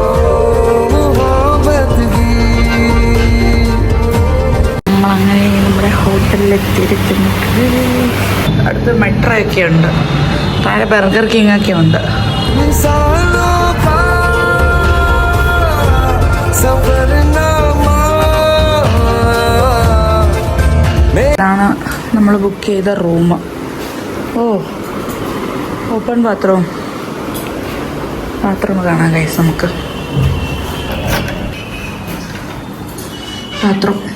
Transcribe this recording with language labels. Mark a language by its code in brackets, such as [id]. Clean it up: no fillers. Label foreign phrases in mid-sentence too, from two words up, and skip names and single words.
[ml] നമ്മളങ്ങനെ നമ്മുടെ ഹോട്ടലിലെത്തിയിരിക്കുന്നത്. അടുത്ത് മെട്രോ ഒക്കെ ഉണ്ട്, താഴെ ബർഗർ കിങ് ഒക്കെ ഉണ്ട്. [hi] इंसानों का सफरनामा [ml] ഇതാണ് നമ്മൾ ബുക്ക് ചെയ്ത റൂം. ഓ, [en] open bathroom [ml] കാണാം ഗൈസ്. നമുക്ക് ബാത്റൂം.